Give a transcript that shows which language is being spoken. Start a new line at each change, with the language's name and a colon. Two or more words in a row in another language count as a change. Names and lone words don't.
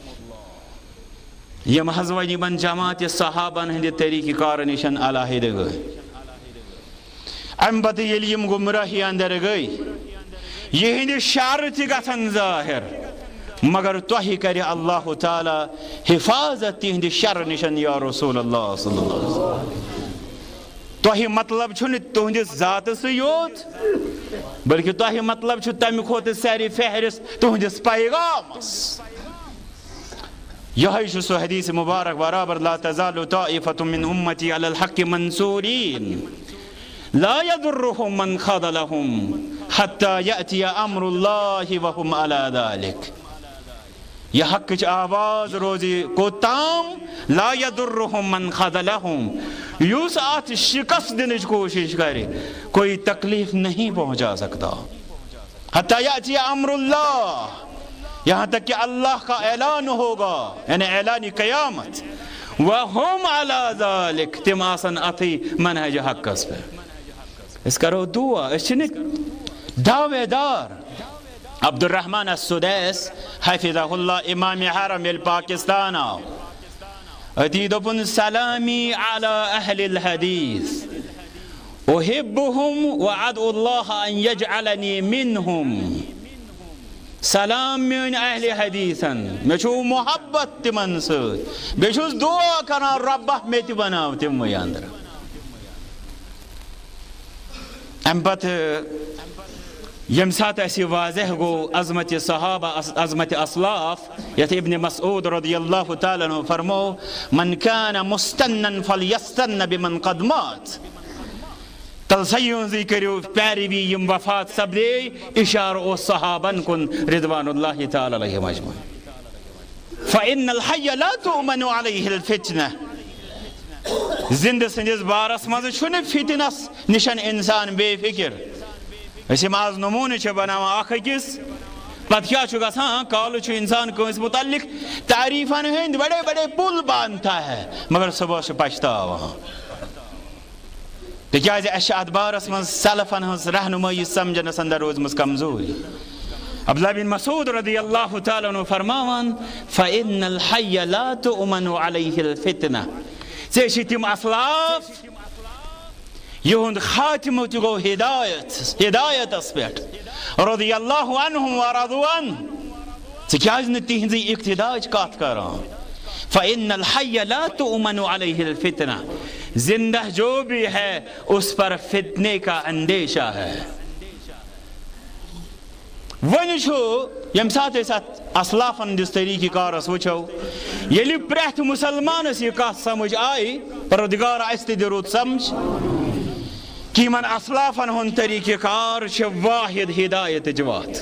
Kashmiri: یم حظ وۄنۍ یِمن جماعتِ صحابن ہٕنٛدِ طریقہٕ کار نِش علاحدٕ گٔے امہِ پتہٕ ییٚلہِ یِم گمراہی اندر گٔے یِہنٛدِ شر تہِ گژھن ظٲہر مگر تۄہہِ کرِ اللہ تعالیٰ حفاظت تِہنٛدِ شر نِش
Arabic: یا رسول اللہ صلی اللہ علیہ وسلم
Kashmiri: تۄہہِ مطلب چھُنہٕ تُہنٛدِس ذاتسٕے یوت بلکہِ تۄہہِ مطلب چھُ تمہِ کھۄتہٕ سارِ فہرست تُہنٛدِس پیغامس یِہوٚے چھُ سُہ حدیث مبارک برابر لا
Arabic: تزال طائفة من امتی علی الحق منصورین لا يضرهم من خذلهم حتى يأتي امر الله وهم على ذلك
Kashmiri: یہ حقٕچ آواز روزِ کوٚتام
Arabic: لا يضرهم من خذلهم
Kashmiri: یُس اتھ شکست دِنٕچ کوشش کرِ
Urdu: کوئی تکلیف نہیں پہنچا سکتا
Arabic: حتى يأتي امر اللہ
Urdu: یہاں تک کہ اللہ کا اعلان ہوگا یعنی اعلان قیامت
Arabic: وهم على ذلك
Kashmiri: تم آسن اتھی منہج حقس پہ اس کرو دعا اس چھنہٕ دعوے دار عبد الرحمن السدیس
Arabic: حفظہ اللہ
Kashmiri: امام حرم پاکستان آو اتی دوپن
Arabic: سلامی علی اہل الحدیث احبهم وادعو اللہ ان یجعلنی منهم
Kashmiri: سلام میون اہل حدیثن میں چھو محبت تمن سۭتۍ بیٚیہِ چھُس دعا کران ربہ مےٚ تہِ بناو تِموٕے اندر امہِ پتہٕ ییٚمہِ ساتہٕ اَسہِ واضح گوٚو عظمتِ صحابہ عظمتِ اسلاف یتھ ابن مسعود
Arabic: رضی اللہ تعالیٰ عنہ
Kashmiri: فرمو
Arabic: من کان مستنن فلیستن بمن قد مات
Kashmiri: تلسیہِ ہٕنٛزٕے کٔرِو پیروی یِم وفات سپدے اشارٕ اوس صحابن کُن
Arabic: رضوان اللہ تعالیٰ علیہم اجمعین فإن الحی لا تؤمن علیہ الفتنہ
Kashmiri: زندٕ سٕنٛدِس بارس منٛز چھُنہٕ فتنس نِشن انسان بے فکر أسۍ یِم آز نموٗنہٕ چھِ بناوان اکھ أکِس پتہٕ کیٛاہ چھُ گژھان کالہٕ چھُ انسان کٲنٛسہِ متعلق تعریفن ہٕنٛدۍ
Urdu: بڑے بڑے پُل باندھتا ہے
Kashmiri: مگر صبح چھُ پچھتاوان تکیازِ اَسہِ چھِ اَتھ بارس منٛز سلفن ہٕنٛز رہنمٲیی سمجھنس اندر روٗزمٕژ کمزوٗری. عبداللہ بن مسعود
Arabic: رضی اللہ تعالیٰ عنہ
Kashmiri: فرماوان
Arabic: فَإِنَّ الْحَيَّ لَا تُؤْمَنُ عَلَيْهِ الْفِتْنَةِ
Kashmiri: ژےٚ چھِ تِم اسلاف یِہُنٛد خاتمہٕ تہِ گوٚو ہدایتس پٮ۪ٹھ
Arabic: رضی اللہ عنہم ورضوا عنہ
Kashmiri: ژٕ کیٛازِ نہٕ تِہنٛزٕے اقتداچ کتھ کران.
Arabic: فَإِنَّ الْحَيَّ لَا تُؤْمَنُ عَلَيْهِ الْفِتْنَةِ
Urdu: زندہ جو بھی ہے اس پر فتنے کا اندیشہ ہے.
Kashmiri: وۄنۍ چھُ ییٚمہِ ساتہٕ أسۍ اتھ اسلافن ہٕنٛدِس طریٖقہٕ کارس وٕچھو ییٚلہِ پرٛٮ۪تھ مُسلمانس یہِ کتھ سمجھ آیہِ پروردگار اَسہِ تہِ دِ رُت سمجھ کہ یِمن اسلافن ہُنٛد طریٖقہٕ کار چھِ واحد ہدایتٕچ وتھ.